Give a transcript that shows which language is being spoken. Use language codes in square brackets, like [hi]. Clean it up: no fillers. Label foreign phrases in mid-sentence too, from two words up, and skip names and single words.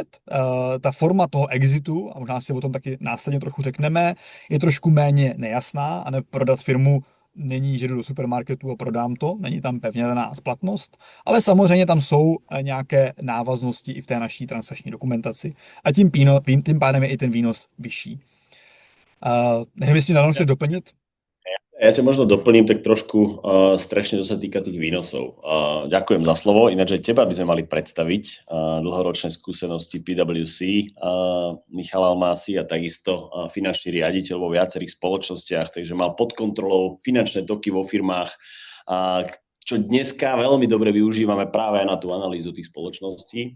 [cs] Ta forma toho exitu, a možná si o tom taky následně trochu řekneme, je trošku méně nejasná, a ne prodat firmu není, že jdu do supermarketu a prodám to, není tam pevně daná splatnost, ale samozřejmě tam jsou nějaké návaznosti i v té naší transakční dokumentaci a tím pádem je i ten výnos vyšší. Nevím, jestli mi chceš doplnit? [sk] Ja ťa možno doplním tak trošku strešne, čo sa týka tých výnosov. Ďakujem za slovo, ináč aj teba by sme mali predstaviť dlhoročné skúsenosti PwC, Michal Almási a takisto finančný riaditeľ vo viacerých spoločnostiach, takže mal pod kontrolou finančné toky vo firmách, čo dneska veľmi dobre využívame práve na tú analýzu tých spoločností.